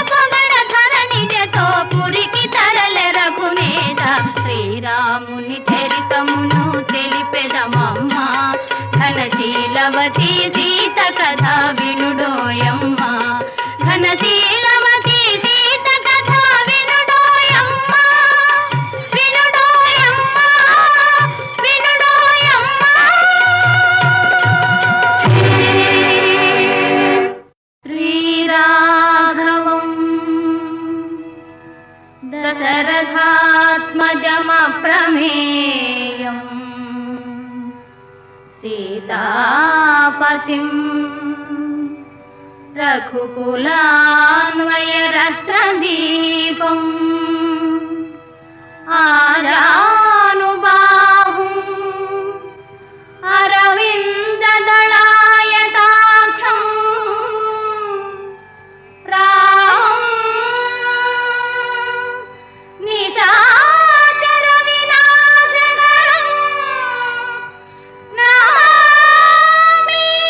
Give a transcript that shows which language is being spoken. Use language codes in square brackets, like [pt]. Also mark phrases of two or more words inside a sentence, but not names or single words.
[te] పొగడ ధరణిజతో పురికి తరలె రఘునేత శ్రీరాముని చరితమును తెలిపెదమమ్మా ఘనశీలవతి సీత కథ వినుడోయమ్మా ఘనశీలవతి సీత కథ వినుడోయమ్మా వినుడోయమ్మా వినుడోయమ్మా. [sa] दशरथात्मजमप्रमेयम् सीतापतिं रघुकुलान्वयरत्नदीपम् आजानुबाहुम् अरविन्ददलायताक्षम् रामं निशाचरविनाशकरं नमामि।